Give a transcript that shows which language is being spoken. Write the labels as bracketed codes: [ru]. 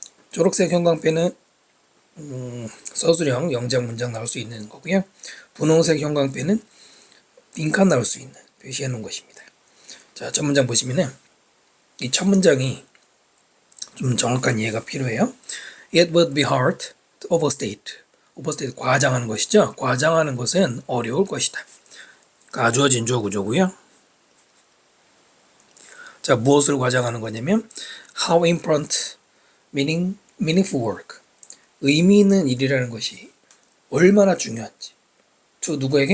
[ko] 초록색 형광펜은 서술형 영작 문장 나올 수 있는 거고요. 분홍색 형광펜은 빈칸 나올 수 있는 표시해 놓은 것입니다. 자, 첫 문장 보시면은 이 첫 문장이 좀 정확한 이해가 필요해요. [en] It would be hard to overstate. [ko] overstate 과장하는 것이죠. 과장하는 것은 어려울 것이다. 가주어 진주어 구조고요. 자, 무엇을 과장하는 거냐면 [en] how important, meaningful work. [ko] 의미 있는 일이라는 것이 얼마나 중요한지. 저 누구에게?